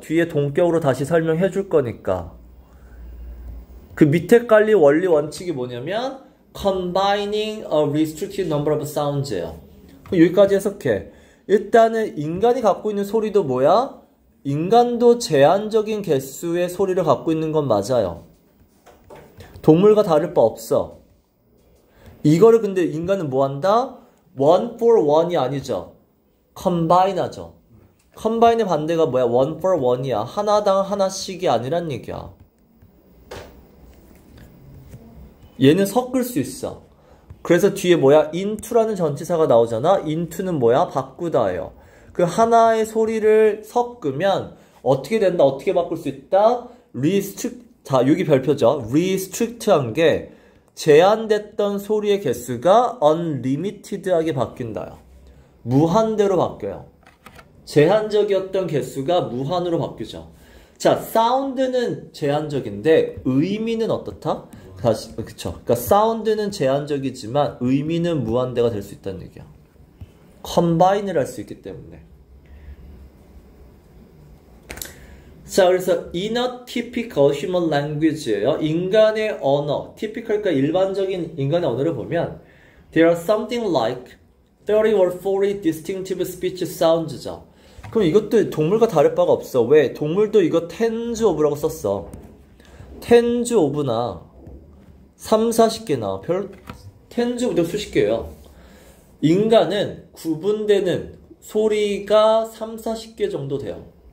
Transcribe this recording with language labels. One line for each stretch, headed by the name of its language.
Korean: 뒤에 동격으로 다시 설명해 줄 거니까. 그 밑에 깔릴 원리 원칙이 뭐냐면
English: combining a restricted number of sounds
Korean: 예요. 여기까지 해석해. 일단은 인간이 갖고 있는 소리도 뭐야? 인간도 제한적인 개수의 소리를 갖고 있는 건 맞아요. 동물과 다를 바 없어. 이거를 근데 인간은 뭐 한다? one for one이 아니죠. combine 하죠. combine의 반대가 뭐야? one for one이야. 하나당 하나씩이 아니란 얘기야. 얘는 섞을 수 있어. 그래서 뒤에 뭐야? into라는 전치사가 나오잖아. into는 뭐야? 바꾸다예요. 그 하나의 소리를 섞으면 어떻게 된다? 어떻게 바꿀 수 있다? restrict. 자, 여기 별표죠. restrict한 게 제한됐던 소리의 개수가 unlimited하게 바뀐다요. 무한대로 바뀌어요. 제한적이었던 개수가 무한으로 바뀌죠. 자, 사운드는 제한적인데 의미는 어떻다? 다시, 그쵸. 그러니까 사운드는 제한적이지만 의미는 무한대가 될 수 있다는 얘기야. 컴바인을 할 수 있기 때문에. 자, 그래서
English: in a typical human language예요.
Korean: 인간의 언어,
English: typical과
Korean: 일반적인 인간의 언어를 보면
English: there are something like 30 or 40 distinctive speech sounds죠.
Korean: 그럼 이것도 동물과 다를 바가 없어. 왜? 동물도 이거 tens of라고 썼어. tens of나 3, 40개나 tens of도 수십 개예요. 인간은 구분되는 소리가 3, 40개 정도 돼요.